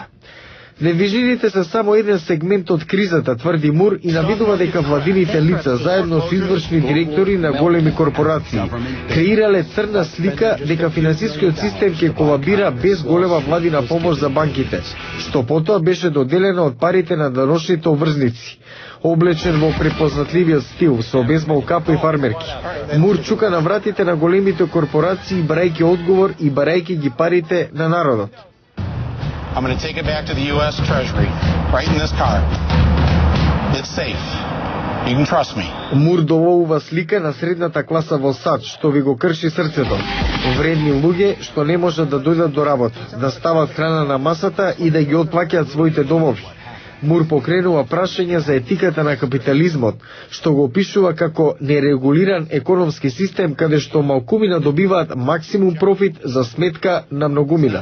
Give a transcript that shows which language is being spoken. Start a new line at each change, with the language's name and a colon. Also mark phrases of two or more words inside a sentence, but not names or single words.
Macedonian: Недвижините се само еден сегмент од кризата, тврди Мур, и навидува дека владините лица, заедно со извршни директори на големи корпорации, креирале црна слика дека финансискиот систем ќе колабира без голема владина помош за банките, што потоа беше доделено од парите на даношните обврзници. Облечен во препознатливиот стил, со бейсбол капа и фармерки, Мур чука на вратите на големите корпорации, барајќи одговор и барајќи ги парите на народот.
English: I'm going to take it back to the U.S. Treasury, right in this car. It's safe. You can trust me.
Macedonian: Мур доволува слика на средната класа во САД, што ви го крши срцето. Вредни луѓе што не можат да дојдат до работа, да стават храна на масата и да ги отплаќаат своите домови. Мур покренува прашање за етиката на капитализмот, што го опишува како нерегулиран економски систем каде што малкумина добиваат максимум профит за сметка на многумина.